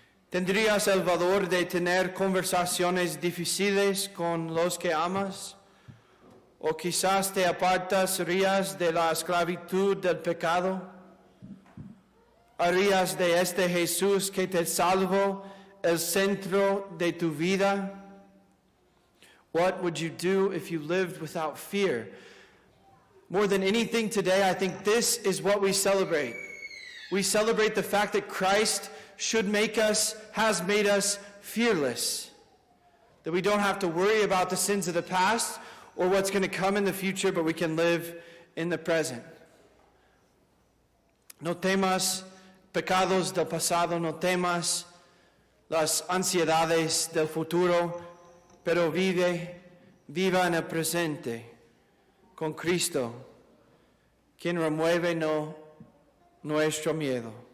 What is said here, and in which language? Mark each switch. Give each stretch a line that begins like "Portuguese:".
Spanish: ¿Tendrías el valor de tener conversaciones difíciles con los que amas? ¿O quizás te apartarías de la esclavitud del pecado? ¿Harías de este Jesús que te salvó el centro de tu vida?
English: What would you do if you lived without fear? More than anything today, I think this is what we celebrate. We celebrate the fact that Christ has made us fearless. That we don't have to worry about the sins of the past or what's going to come in the future, but we can live in the present.
Spanish: No temas pecados del pasado, no temas las ansiedades del futuro, pero viva en el presente con Cristo, quien remueve nuestro miedo.